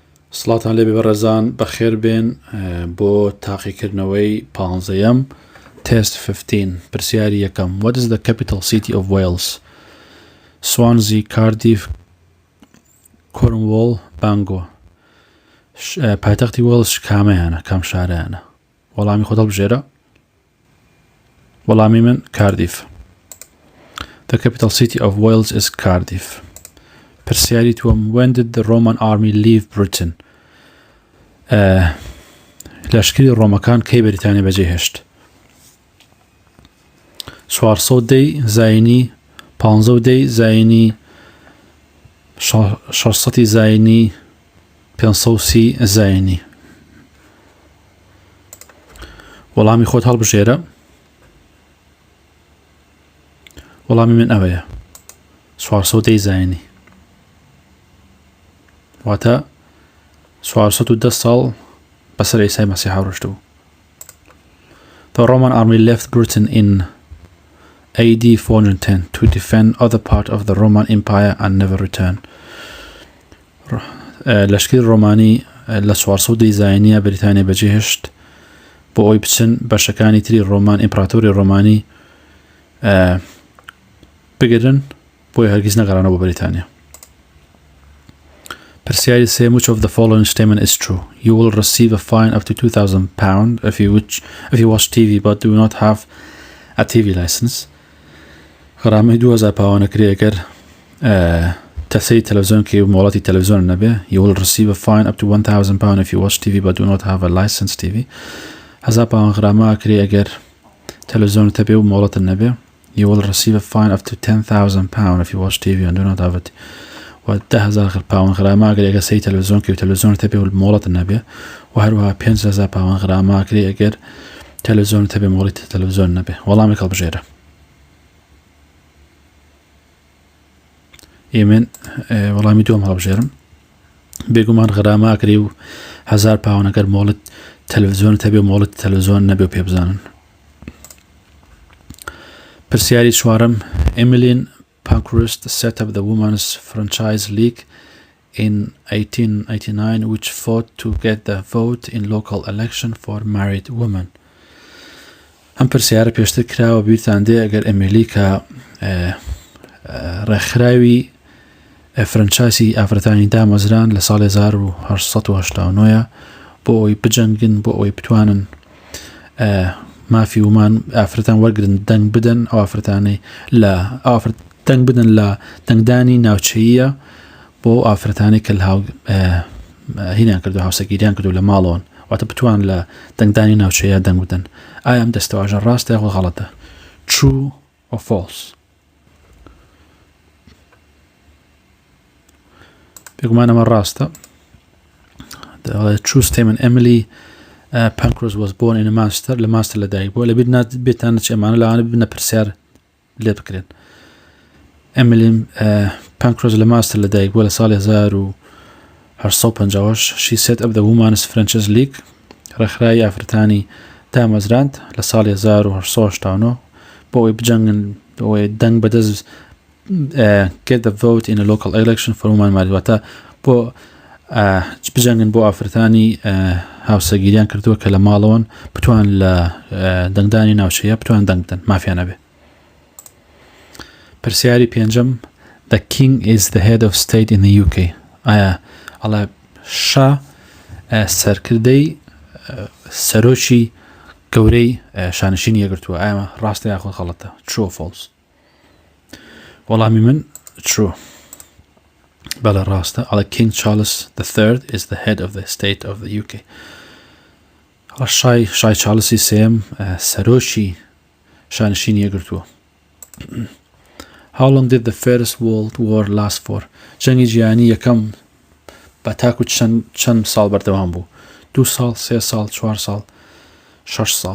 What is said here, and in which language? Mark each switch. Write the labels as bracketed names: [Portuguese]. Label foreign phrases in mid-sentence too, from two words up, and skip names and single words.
[Central Kurdish] سڵاتان لێبێ بەڕێزان بەخێر بێن بۆ تاقیکردنەوەی پانزەیەم تست 15 پرسیاری یەکەم. [English] What is the capital city of Wales? Swansea, Cardiff, Cornwall, Bangor. [Central Kurdish] پایتەختی وێڵز کامەیانە، کام شارەیانە؟ وەڵامی خۆت هەڵبژێرە. وەڵامی من Cardiff. [English] The capital city of Wales is Cardiff. [Central Kurdish] پرسیاری تووەم. [English] When did the Roman army leave Britain? [Central Kurdish] لەشکری ڕۆمەکان کەی بەریتانیا بەجێهێشت؟ 410 زاینی 510 زاینی 600 زاینی 530 زاینی. وەڵامی خۆت هەڵبژێرە. وەڵامی من ئەوەیە 410 زاینی، واتە 410 ساڵ بەسەر ئیسای مەسیحا ڕۆشتبوو. [English] The Roman army left Britain in AD 410 to defend other part of the Roman Empire and never return. [Central Kurdish] لەشکری ڕۆمانی لە 410 زاینیە بەریتانیا بەجێهێشت بۆ ئەوی بچن بەشەکانی تری ڕۆمان ئیمپراتۆری ڕۆمانی بگرن بۆی هەرگیز نەگەڕانەوە بۆ بەریتانیا. پرسیاری سێم. [English] Which of the following statement is true? You will receive a fine up to £2,000 if you watch TV but do not have a TV license. [Central Kurdish] غرامەی 2000 پاوانەکری ئەگەر تەسەی تەلەڤیزۆن کە مۆڵەتی تەلەڤیزۆن نەبێ. [English] You will receive a fine up to £1,000 if you watch TV but do not have a licensed TV. [Central Kurdish] 1000 پاوان غرامە ئەکری ئەگەر تەلەڤیزۆن تەبێ و مۆڵەتت نەبێ. [English] You will receive a fine up to £10,000 if you watch TV and do not have it. [Central Kurdish] و 10,000 پاوان غرامە ئەگەر ئەگەر سەی تەلەڤیزۆن کە و تەلەڤیزۆن تەبێ و مۆڵەتت نەبێ. و هەروەها 5,000 پاوان غرامە ئەکری ئەگەر تەلەڤیزۆن تەبێ مۆڵەتی تەلەڤیزۆن نەبێ. وەڵامی هەڵبژێرە. ئێمن وەڵامی دووەم هەڵبژێرم. بێگومان غرامە ئەکری و 1000 پاوان ئەگەر مۆڵەت تەلەڤیزۆن تەبێ و مۆڵەتی تەلەڤیزۆن نەبێ و پێ بزانن. پرسیاری چوارم. [English] Emmeline Pankhurst set up the Women's Franchise League in 1889 which fought to get the vote in local election for married women. [Central Kurdish] ئەم پرسیارە پێشتر کراوە بیرتان دێ ئەگەر ئەمێلی کە ڕێکخراوی فرەنچایسی ئافرەتانی دامەزران لە ساڵی 1889 بۆ ئەوی بجەنگن بۆ ئەوی بتوانن مافی ومان ئافرەتان وەرگرن دەنگ بدەن ئەو ئافرەتانەی لە دەنگ بدەن لە دەنگدانی ناوچەییە بۆ ئافرەتانی کە هینیان کردو هاوسەگیریان کردو لە ماڵەوەن واتە بتوان لە دەنگدانی ناوچەیە دەنگ بدەن. ئایا ئەم دەستەواژە ڕاستە یاخۆ غەڵەتە؟ [English] True or false? [Central Kurdish] بێگومان ئەمە ڕاستە. [English] The true statement. Emily Pankhurst was born in Manchester. [Central Kurdish] لە مانچستەر لەدایک بووە. لەبیر بێتان چ ئەمانە لەوانە ببنە پرسیار لێ بکرێن. Emily Pankhurst لە مانچستەر لەدایک بووە لە ساڵی 1850. [English] She set up the Women's Franchise League. [Central Kurdish] ڕێکخراوی ئافرەتانی دامەزراند لە ساڵی 1889 بۆ ئەوی بجەنگن بۆ ئەوی دەنگ بەدەست [English] get the vote in a local election for women married. [Central Kurdish] واتە بۆ بجەنگن بۆ ئافرەتانی هاوسەگیریان کردووە کە لە ماڵەوەن بتوان لە دەنگدانی ناوچەیە بتوان دەنگ بدەن مافیان نەبێ. پرسیاری پێنجەم. [English] The king is the head of state in the UK. [Central Kurdish] ئایا ئەڵێ شا سەرکردەی سەرۆکی گەورەی شانشینی یەگرتووە؟ ئایا ڕاستە یاخۆ غەڵەتە؟ [English] True or false? [Central Kurdish] وەڵامی من True. بەڵێ ڕاستە. [English] ئەڵێ King Charles III is the head of the state of the UK. [Central Kurdish] شای چارلسی سێم سەرۆکی شانشینی یەگرتووە. [English] How long did the First World War last for? [Central Kurdish] جەنگی جیهانی یەکەم بە تاکو چەند ساڵ بەردەوام بوو؟ 2 ساڵ، 3 ساڵ، 4 ساڵ، 6 ساڵ.